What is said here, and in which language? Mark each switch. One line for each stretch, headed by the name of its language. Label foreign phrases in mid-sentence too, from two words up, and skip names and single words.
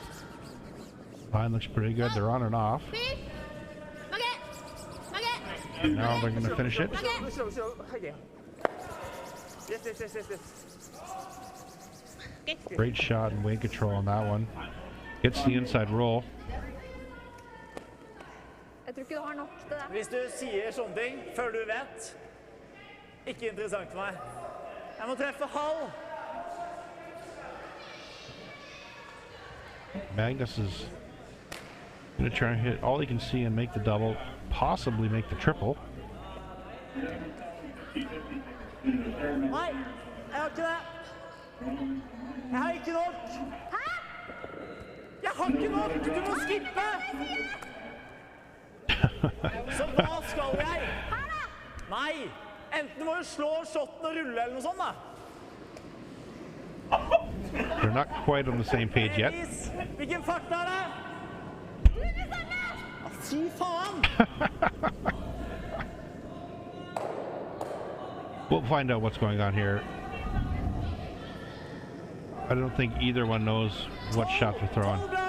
English: Line looks pretty good. They're on and off. Please. Now they're going to finish it. Great shot and weight control on that one. Gets the inside roll.
Norwegian: Jeg tror ikke du har nok til det. Hvis du sier sånne ting før du vet, ikke interessant for meg. Jeg må treffe halv.
English: Magnus is going to try and hit all he can see and make the double, possibly make the triple.
Norwegian: Nei, jeg har ikke det. Jeg har ikke nok. Hæ? Jeg har ikke nok. Du må skippe. Så hva skal jeg? Her da! Nei, enten må du slå shotten og rulle eller noe sånt da.
English: They're not quite on the same page yet.
Norwegian: Hvilken fart er det? Fy faen!
English: We'll find out what's going on here. I don't think either one knows what shot they're throwing.